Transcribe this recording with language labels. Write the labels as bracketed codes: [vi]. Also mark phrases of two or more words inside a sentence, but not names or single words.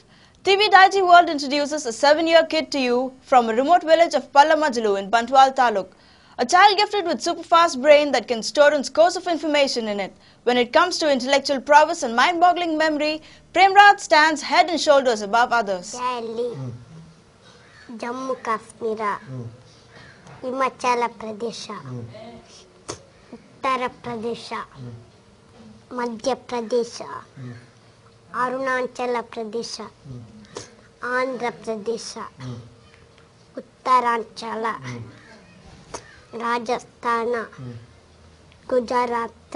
[en] TV Digi World introduces a 7-year kid to you from a remote village of Palamajulu in Bantwal Taluk. A child gifted with super-fast brain that can store in scores of information in it. When it comes to intellectual prowess and mind-boggling memory, Premraj stands head and shoulders above others. Delhi, Jammu Kashmir, Himachal Pradesh, Uttar Pradesh, Madhya Pradesh, Arunachal Pradesh, Andhra Pradesh, Uttaranchal, Rajasthan, Gujarat,